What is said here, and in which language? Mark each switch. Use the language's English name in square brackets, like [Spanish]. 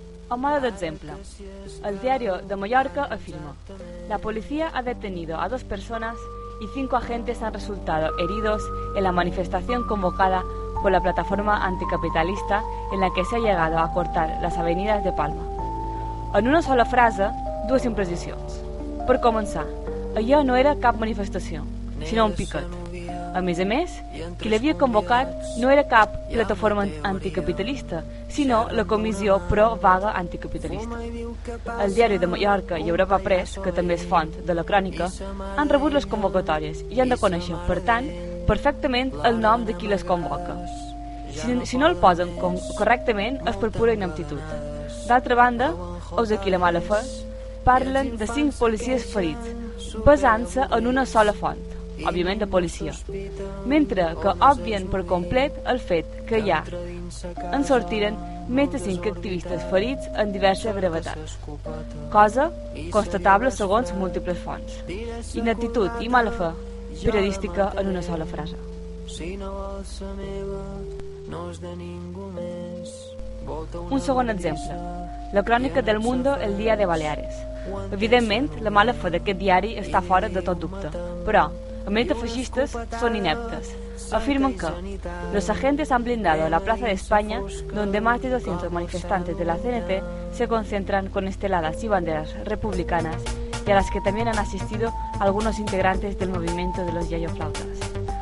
[Spanish] A modo [Catalan] d'exemple, el diari de Mallorca afirma: [Spanish] la policia ha detenido a 2 persones i 5 agentes han resultado heridos en la manifestación convocada por la plataforma anticapitalista en la que se ha llegado a cortar las avenidas de Palma. [Catalan] En una sola frase, 2 imprecisions. Per començar, allò no era cap manifestació, sinó un picot. A més, qui l'havia convocat no era cap plataforma anticapitalista, sinó la Comissió Pro Vaga Anticapitalista. El diari de Mallorca i Europa Press, que també és font de la crònica, han rebut les convocatòries i han de conèixer, per tant, perfectament el nom de qui les convoca. Si no el posen correctament, és per pura ineptitud. D'altra banda, us aquí la mala fe, parlen de 5 policies ferits, basant-se en una sola font, òbviament de policia, mentre que obvien per complet el fet que ja en sortiren més de 5 activistes ferits en diverses gravetats, cosa constatable segons múltiples fonts. Ineptitud i mala fe periodística en una sola frase. Si no vols la meva, no és de ningú més. Un segon exemple, la crònica del Mundo el dia de Baleares. Evidentment, la mala fe d'aquest diari està fora de tot dubte, però a més de feixistes, són ineptes. Afirmen que [Spanish] los agentes han blindado la plaza de España, donde más de 200 manifestantes de la CNT se concentran con esteladas y banderas republicanas, y a las que también han asistido algunos integrantes del movimiento de los yayoflautas.